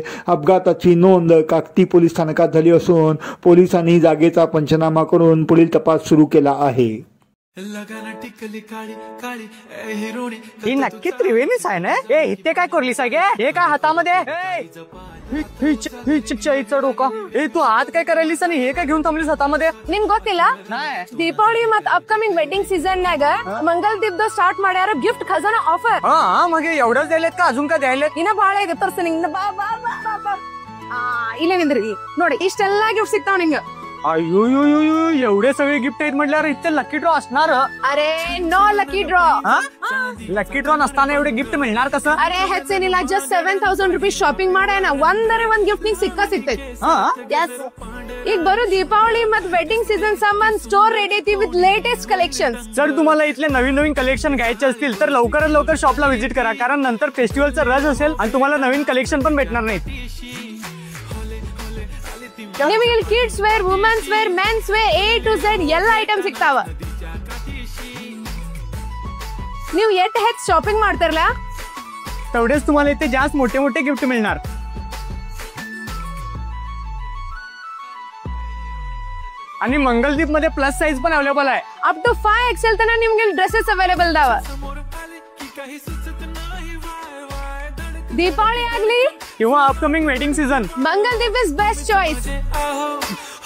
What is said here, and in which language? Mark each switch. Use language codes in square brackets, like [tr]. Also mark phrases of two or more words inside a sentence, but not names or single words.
[mr] अपघाताची नोंद काकती पोलीस स्थानकात झाली असून पोलिसांनी जागेचा पंचनामा करून पुढील तपास सुरू केला आहे. ही नक्की त्रिवेणीच आहे ना? ए इथे काय करली सगळे? हे काय हातामध्ये? डोका. ए तू हात काय करायलीस आणि हे काय घेऊन थांबलीस हातामध्ये? [kn] ನಿಮ್ ಗೊತ್ತಿಲ್ಲ ದೀಪಾವಳಿ ಮತ್ [en] upcoming wedding season [kn] ನಾಗ ಮಂಗಲ್ ಸ್ಟಾರ್ಟ್ ಮಾಡ್ಯಾರ ಗಿಫ್ಟ್ ಖಜಾನಾ ಆಫರ್. [mr] हा मग एवढंच द्यायलेत का अजून काय द्यायलेत? [kn] ಇನ್ನ ಬಾಳ ಇದೆ ತರ್ಸ್ತೀನಿ. ಬಾ ಬಾ ಬಾ ಬಾ. ಇಲ್ಲೇ ನಿಂದ್ರಿ ನೋಡಿ ಇಷ್ಟೆಲ್ಲಾ ಗಿಫ್ಟ್ ಸಿಗ್ತಾವ ನಿಂಗ. [mr] अयो एवढे सगळे गिफ्ट आहेत म्हटल्यावर इथे [en] lucky draw [mr] असणार. [en] अरे no lucky draw. lucky draw [mr] नसताना एवढे गिफ्ट मिळणार कसं? [kn] अरे ಹೆಚ್ಚೇನಿಲ್ಲ [en] just 7000 rupees shopping [kn] ಮಾಡ್ಯಾನ ಒಂದರೆ ಒಂದ್ ಗಿಫ್ಟ್ ನಿಂಗೆ ಸಿಗ್ತೈತಿ. ಈಗ ಬರೋ ದೀಪಾವಳಿ ಮತ್ [en] wedding season [kn] ಸಂಬಂಧ ಸ್ಟೋರ್ ರೆಡಿ ಐತಿ [en] with latest collections. [mr] जर तुम्हाला इथले नवीन कलेक्शन घ्यायचे असतील तर लवकरात लवकर शॉपला व्हिजिट करा, कारण नंतर फेस्टिवलचा रश असेल आणि तुम्हाला नवीन कलेक्शन पण भेटणार नाहीत. [kn] ನಿಮಗೆ [en] kids wear, womens wear, mens wear A to Z [kn] ಎಲ್ಲ ಐಟಮ್ ಸಿಗ್ತಾವ. ನೀವು ಎಷ್ಟು ಹೆಚ್ಚು ಶಾಪಿಂಗ್ ಮಾಡ್ತಾರಲ್ಲ [mr] तेवढेच तुम्हाला इथे जास्त मोठे मोठे गिफ्ट मिळणार. आणि मंगलदीप मध्ये [en] plus size [mr] पण अवेलेबल आहे. [en] up to 5XL [kn] ತನ ನಿಮಗೆ [en] dresses available [kn] दाव. दीपावली ಆಗಲಿ [mr] किंवा [en] upcoming wedding season, Mangaldeep is best choice.